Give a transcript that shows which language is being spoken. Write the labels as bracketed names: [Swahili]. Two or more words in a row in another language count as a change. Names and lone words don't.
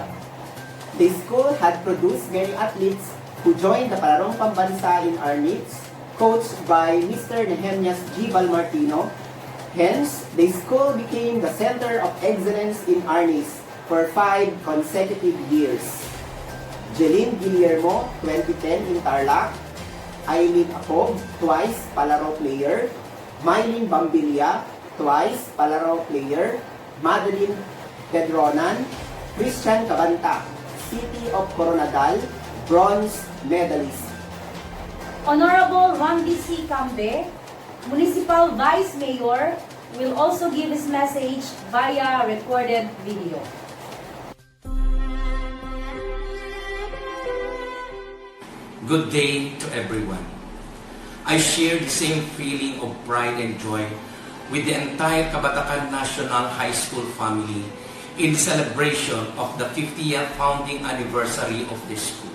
[English] The school had produced many athletes who joined the Palarong Pambansa in our needs, coached by Mr. Nehemias G. Balmartino. Hence, the school became the center of excellence in Arnis for 5 consecutive years. Jeline Guillermo, 2010 in Tarlac. Aileen Acob, twice Palaro player. Mylene Bambilia, twice Palaro player. Madeline Pedronan. Christian Cabanta, City of Coronadal, bronze medalist. Honorable Randy C. Cambe, Municipal Vice Mayor, will also give his message via recorded video. Good day to everyone. I share the same feeling of pride and joy with the entire Cabatacan National High School family in the celebration of the 50th founding anniversary of the school.